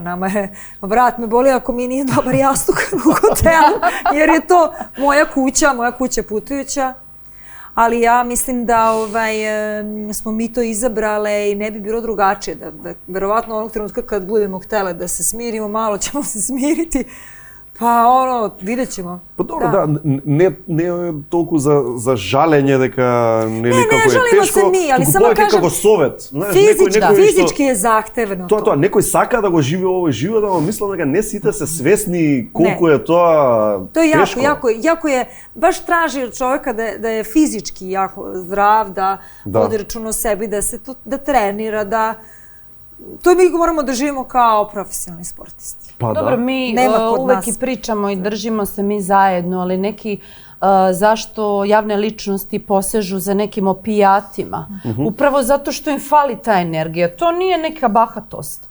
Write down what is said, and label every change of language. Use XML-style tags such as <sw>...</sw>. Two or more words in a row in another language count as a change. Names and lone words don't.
<sr>Nama je, vrat me boli ako mi nije dobar jastuk u hotelu, jer je to moja kuća putujuća. Ali ja mislim da smo mi to izabrale i ne bi bilo drugačije. Da verovatno onog trenutka kad budemo htjele da se smirimo, malo ćemo se smiriti. Pa vidjet ćemo. Pa dobro,</sr> <mk>ne толку за жалење дека нели како е тешко.</mk> <sr>Не жалимо се ми, али само кажам</sr> <mk>како совет, знаеш,</mk> <sr>физички е захтевно.</sr> <mk>Тоа, некој сака да го живее овој живот, ама мислам дека не сите се свесни колку е тоа тешко.</mk> <sr>Тоа е јако е, баш тражи од човека да е физички јако здрав, да води рачуна о себе, да тренира, да to mi moramo da živimo kao profesionalni sportisti. Pa dobro, mi uvek i pričamo i držimo se mi zajedno, ali neki zašto javne ličnosti posežu za nekim opijatima? Upravo zato što im fali ta energija. To nije neka bahatost.</sr>